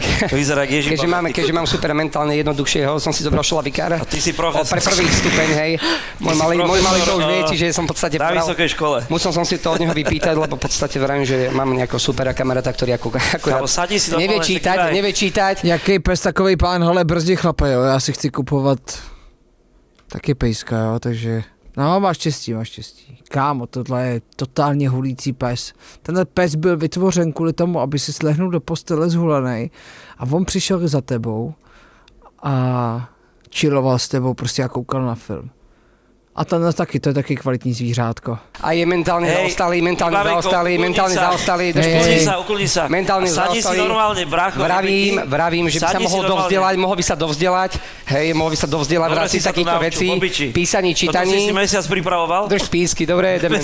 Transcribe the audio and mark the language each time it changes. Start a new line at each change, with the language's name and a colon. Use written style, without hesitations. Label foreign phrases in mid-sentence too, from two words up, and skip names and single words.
Slovak: To vyzerá jak Ježiš. Keďže mám super mentálne jednoduchšieho, som si zobral šolavikára. A ty si profesor. Pre prvý stupeň, hej. Môj malý to už vie, čiže som v podstate na vysokej škole. Musel som si to od neho vypýtať, lebo v podstate vravím, že mám nejakého supera kamaráta, ktorý Alebo sadí si do nevie čítať.
Czech: Jaký pes, takovej pán, hele, brzdí chlape, jo, já si chci kupovat taky pejska, jo, takže, no, máš štěstí. Kámo, tohle je totálně hulící pes. Tenhle pes byl vytvořen kvůli tomu, aby si slehnul do postele zhulenej a on přišel za tebou a chilloval s tebou prostě a koukal na film. A to je taky kvalitní zvířátko.
Slovak: A je mentálne zaostalý, Ukludni sa. Mentálne Sadni si zaostalý. normálne, brácho. Vravím, že by sa mohol by sa dovzdelať, mohol by sa dovzdelať v rámci takýchto vecí, písaní, čítaní. Toto si mesiac pripravoval? Drž písky, dobre, ideme.